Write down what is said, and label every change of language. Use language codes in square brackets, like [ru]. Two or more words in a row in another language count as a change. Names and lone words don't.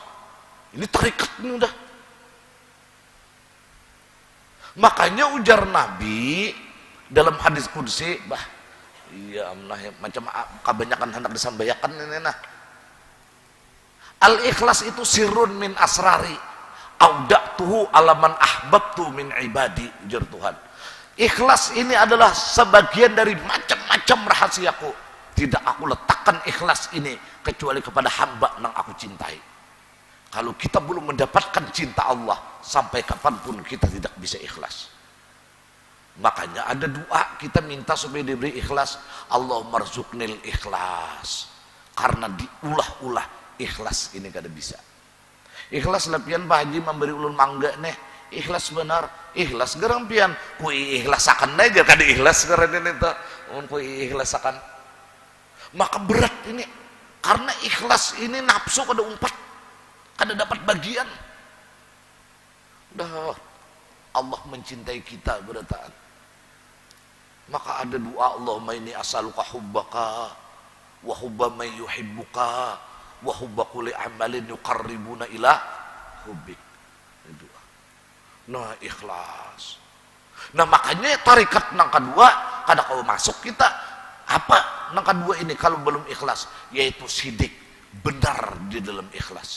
[id] Ini tarikat ini udah. Makanya ujar Nabi dalam hadis qudsi, iya macam kebanyakan hendak disampaikan ini nah. [ar] Al-ikhlas itu سر من أسراري أودعته على من أحببت من عبادي, [bjn] ujar Tuhan. [id] Ikhlas ini adalah sebagian dari macam-macam rahasiaku. Tidak aku letakkan ikhlas ini kecuali kepada hamba yang aku cintai. Kalau kita belum mendapatkan cinta Allah, sampai kapanpun kita tidak bisa ikhlas. Makanya ada doa kita minta supaya diberi ikhlas. [ar] اللهم ارزقني الإخلاص. [bjn] Karena diulah-ulah ikhlas ini kada bisa. Ikhlas lepian Pak Haji memberi ulun mangga nih. Ikhlas benar, ikhlas gerang pian kui ikhlasakan aja kada ikhlas karena ini tuh kui ikhlasakan. Maka berat ini karena ikhlas ini nafsu kada umpat, kada dapat bagian. Dah Allah mencintai kita berataan. [id] Maka ada doa [ar] اللهم إني أسألك حبك وحب من يحبك وحب كل عمل يقربنا إلى حبك. [id] Doa. Nah, ikhlas. [bjn] Nah, makanya tarikat nang kedua kada kau masuk kita apa nang kedua ini kalau belum ikhlas, yaitu sidik, benar di dalam ikhlas.